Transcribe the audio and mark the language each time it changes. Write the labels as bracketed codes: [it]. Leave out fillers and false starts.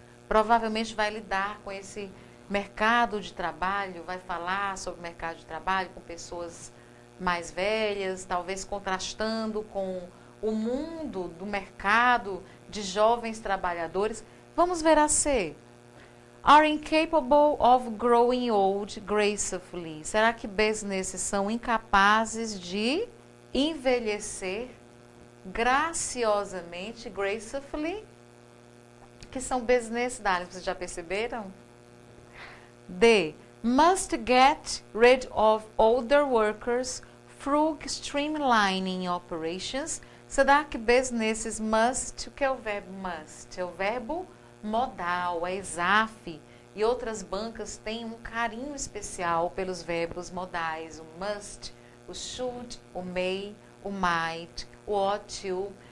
[pt] Provavelmente vai lidar com esse mercado de trabalho, vai falar sobre o mercado de trabalho com pessoas mais velhas, talvez contrastando com o mundo do mercado de jovens trabalhadores. Vamos ver a C. [en] Are incapable of growing old gracefully. [pt] Será que businesses são incapazes de envelhecer graciosamente, gracefully? Que são business, Darling, vocês já perceberam? D. [en] Must get rid of older workers through streamlining operations. [pt] Será que businesses must, o que é o verbo must? É o verbo modal, é ESAF. E outras bancas têm um carinho especial pelos verbos modais. O must, o should, o may, o might, o ought to.